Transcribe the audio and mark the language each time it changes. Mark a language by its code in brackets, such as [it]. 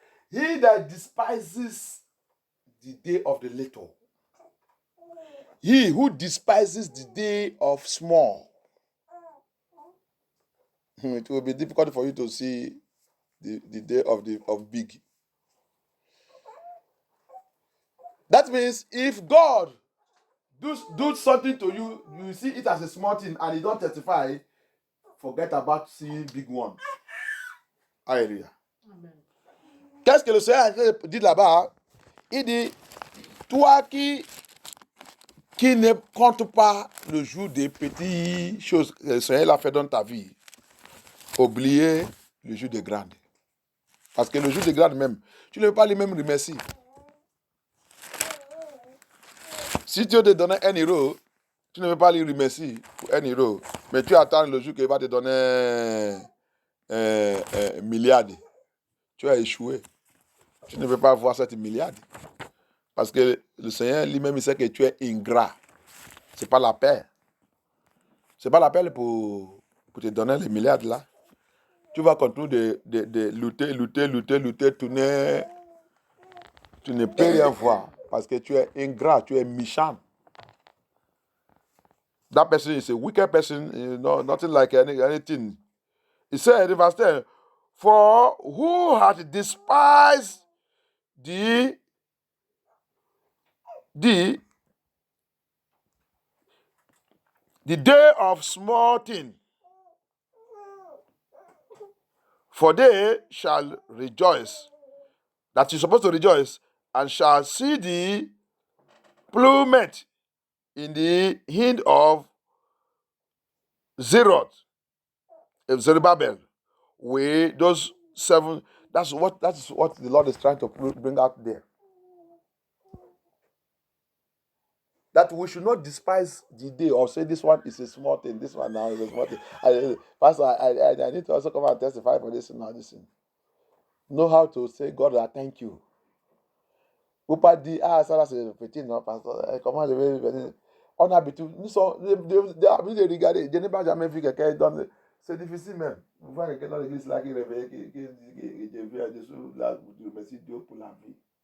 [en] He that despises the day of the little, he who despises the day of small, it will be difficult for you to see the day of big. That means if God do something to you, you see it as a small thing and you don't testify, forget about seeing big ones. Alléluia. [fr] Qu'est-ce que le Seigneur dit là-bas? Il dit, toi qui ne compte pas le jour des petites choses que le Seigneur a fait dans ta vie, oubliez le jour des grandes. Parce que le jour des grandes même, tu ne veux pas lui même remercier. Si Dieu te donnait 1 euro, tu ne veux pas lui remercier pour 1 euro, mais tu attends le jour qu'il va te donner un milliard. Tu as échoué. Tu ne veux pas voir cette milliard. Parce que le Seigneur lui-même, il sait que tu es ingrat. Ce n'est pas la paix. c'est pas l'appel pour te donner les milliards là. Tu vas continuer de lutter, tu ne peux rien voir parce que tu es ingrat, tu es méchant. [en] That person is a wicked person, nothing like anything. He said in verse 10, for who hath despised the day of small thing, for they shall rejoice, that you're supposed to rejoice, and shall see the plummet in the hind of Zerubbabel, with those 7. That's what the Lord is trying to bring out there. That we should not despise the day or say this one is a small thing, this one now is a small thing. Pastor, I need to also come and testify for this now. This thing. Know how to say, God, I thank you. [fr] Vous pas dire, ça là c'est petit, non, pasteur. Comment je vais venir? On a habitude, nous sommes, des habitudes de regarder. Je n'ai pas jamais vu quelqu'un donner. C'est difficile même. Vous voyez quelqu'un dans l'église là qui réveille, qui dit que je viens dessous, là, je remercie Dieu pour la vie.